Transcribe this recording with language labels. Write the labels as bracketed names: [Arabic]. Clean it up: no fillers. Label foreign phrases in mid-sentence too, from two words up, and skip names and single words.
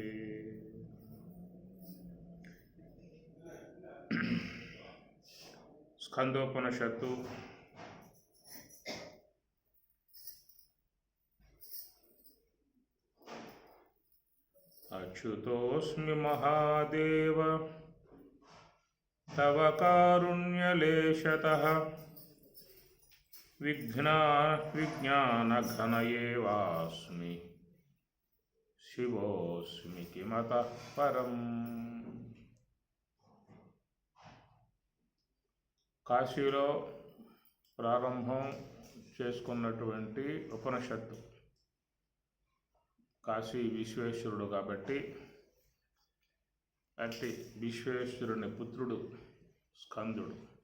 [Sanskrit] स्कंदोपनिषत्तु अच्युतोऽस्मि महादेव तव कारुण्यलेशतः विज्ञानघन एवास्मि शिवोऽस्मि किमतः परम्। [Telugu] కాశీలో ప్రారంభం చేసుకున్నటువంటి ఉపనిషత్తు. కాశీ విశ్వేశ్వరుడు కాబట్టి అట్టి విశ్వేశ్వరుని పుత్రుడు స్కందుడు.